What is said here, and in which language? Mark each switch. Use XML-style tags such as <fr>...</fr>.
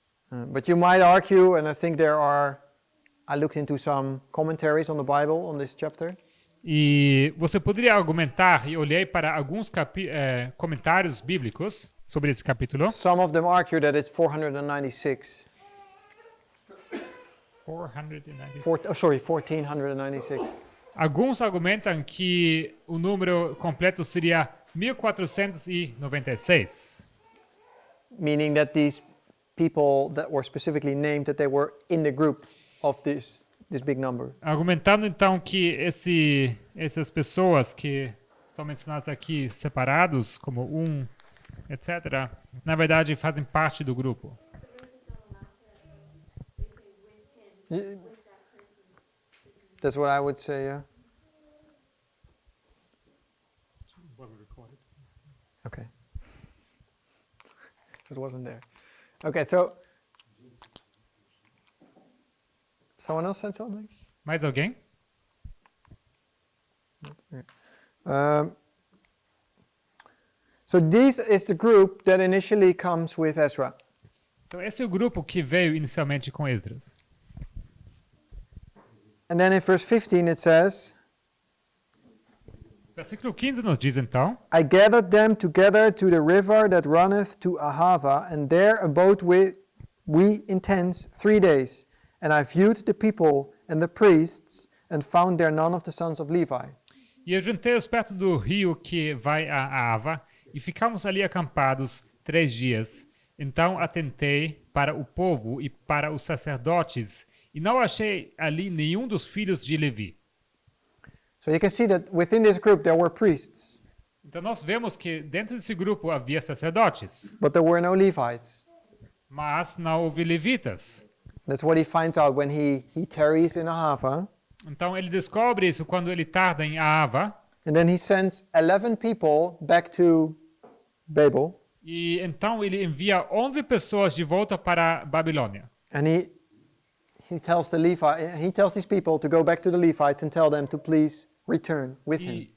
<en>But you might argue, and I think I looked into some commentaries on the Bible on this chapter.</en> <pt>E você poderia argumentar, e olhei para alguns comentários bíblicos sobre esse capítulo.</pt> <en>Some of them argue that it's 496. 1496.</en> <pt>Alguns argumentam que o número completo seria 1496.</pt> <en>Meaning that these people that were specifically named, that they were in the group of this big number.</en> <pt>Argumentando então que essas pessoas que estão mencionadas aqui separados como etc., na verdade fazem parte do grupo.</pt> <en>That's what I would say, yeah. Okay. It wasn't there. Okay, so someone else said something?</en> <pt>Mais alguém?</pt> <en>So this is the group that initially comes with Ezra.</en> <pt>Então esse é o grupo que veio inicialmente com Esdras.</pt> <en>And then in verse 15 it says,</en> <pt>Versículo 15 nos diz então:</pt> <en>I gathered them together to the river that runneth to Ahava, and there abode we in tents 3 days. And I viewed the people and the priests, and found there none of the sons of Levi.</en> <pt>E eu juntei-os perto do rio que vai a Ava, e ficamos ali acampados 3 dias. Então atentei para o povo e para os sacerdotes, e não achei ali nenhum dos filhos de Levi.</pt> <en>So you can see that within this group there were priests,</en> <pt>Então nós vemos que dentro desse grupo havia sacerdotes,</pt> <en>but there were no Levites.</en> <pt>mas não houve levitas.</pt> <en>That's what he finds out when he tarries in Ahava.</en> <pt>Então ele descobre isso quando ele tarda em Ava,</pt> <en>And then he sends 11 people back to Babel.</en> <pt>e então ele envia 11 pessoas de volta para a Babilônia.</pt> <en>And he tells these people to go back to the Levites and tell them to please return with him.</en>